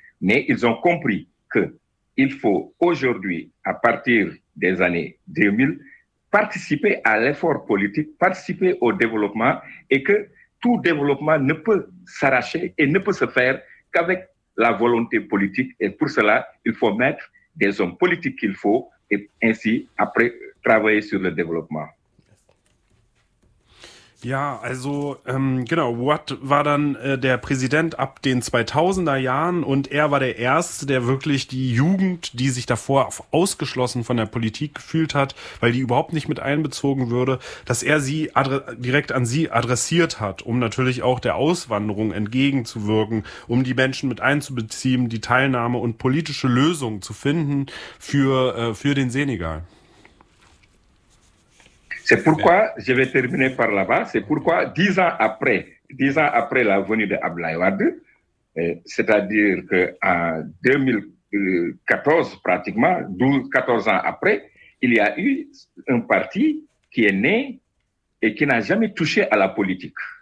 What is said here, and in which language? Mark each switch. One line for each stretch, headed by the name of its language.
French: Mais ils ont compris qu'il faut aujourd'hui, à partir des années 2000, participer à l'effort politique, participer au développement et que tout développement ne peut s'arracher et ne peut se faire qu'avec la volonté politique. Et pour cela, il faut mettre des hommes politiques qu'il faut et ainsi, après, travailler sur le développement.
German: Ja, also genau, Watt war dann der Präsident ab den 2000er Jahren und er war der Erste, der wirklich die Jugend, die sich davor ausgeschlossen von der Politik gefühlt hat, weil die überhaupt nicht mit einbezogen würde, dass er sie direkt an sie adressiert hat, um natürlich auch der Auswanderung entgegenzuwirken, um die Menschen mit einzubeziehen, die Teilnahme und politische Lösungen zu finden für den Senegal.
French: C'est pourquoi, je vais terminer par là-bas, c'est pourquoi dix ans après la venue de Ablaye Wade, c'est-à-dire qu'en 2014 pratiquement, 14 ans après, il y a eu un parti qui est né et qui n'a jamais touché à la politique.